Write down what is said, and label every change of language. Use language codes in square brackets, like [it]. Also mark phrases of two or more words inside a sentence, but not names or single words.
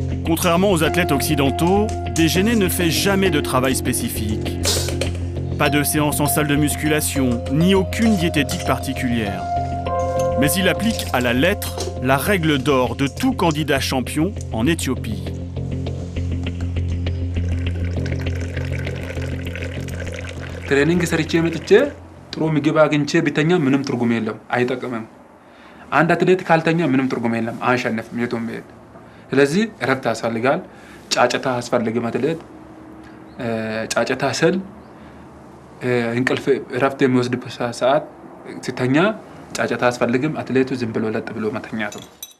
[fr] Contrairement aux athlètes occidentaux, Degenay ne fait jamais de travail spécifique. Pas de séance en salle de musculation, ni aucune diététique particulière. Mais il applique à la lettre la règle d'or de tout candidat champion en Éthiopie. [am] ትሬኒንግ ሰርቼ መጥቼ ጥሩ ምግብ አግኝቼ ቢተኛ ምንም ትርጉም የለም፣ አይጠቅምም። አንድ አትሌት ካልተኛ ምንም ትርጉም የለም፣ አያሸንፍም የቱም ቢሄድ። ስለዚህ እረፍት ያስፈልጋል። ጫጨታ አስፈልግም። አትሌት ጫጨታ ስል እንቅልፍ እረፍት የሚወስድበት ሰዓት ሲተኛ ጫጨታ አስፈልግም። አትሌቱ ዝም ብሎ ለጥ ብሎ መተኛት ነው።